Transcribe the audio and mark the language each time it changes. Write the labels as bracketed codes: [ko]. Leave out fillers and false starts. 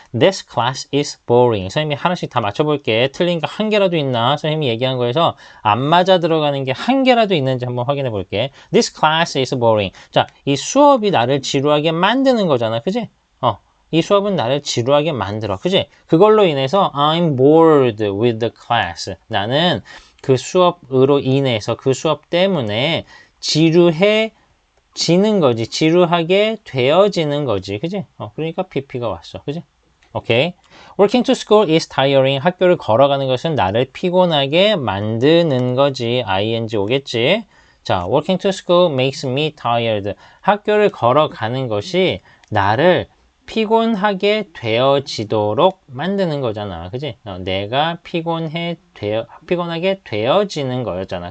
[en] This class is boring. [ko] 선생님이 하나씩 다 맞춰볼게. 틀린 거 한 개라도 있나? 선생님이 얘기한 거에서 안 맞아 들어가는 게 한 개라도 있는지 한번 확인해 볼게. [en] This class is boring. [ko] 자, 이 수업이 나를 지루하게 만드는 거잖아. 그지? 이 수업은 나를 지루하게 만들어. 그지? 그걸로 인해서 [en] I'm bored with the class. [ko] 나는 그 수업으로 인해서 그 수업 때문에 지루해 지는 거지. 지루하게 되어지는 거지. 그지? 그러니까 PP가 왔어. 그지? 오케이. [en] Working to school is tiring. [ko] 학교를 걸어가는 것은 나를 피곤하게 만드는 거지. ing 오겠지? [en] 자, working to school makes me tired. [ko] 학교를 걸어가는 것이 나를 피곤하게 되어지도록 만드는 거잖아. 그지? 내가 피곤하게 되어지는 거였잖아.